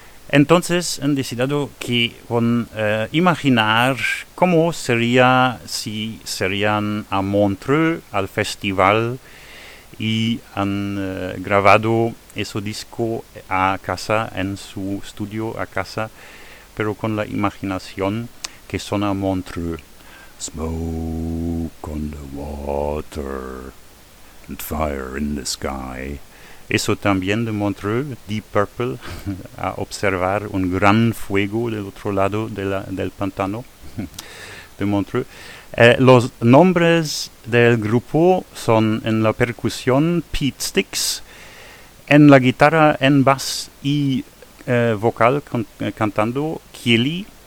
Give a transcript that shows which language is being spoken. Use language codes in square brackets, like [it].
[es] Entonces han decidido que con imaginar cómo sería si serían a Montreux, al festival, y han grabado ese disco a casa, en su estudio a casa, pero con la imaginación que suena Montreux. [en] Smoke on the water and fire in the sky. [es] Eso también de Montreux, Deep Purple, a observar un gran fuego del otro lado del pantano de Montreux. Los nombres del grupo son en la percusión Pete Styx, en la guitarra, en bass y vocal cantando Kieli.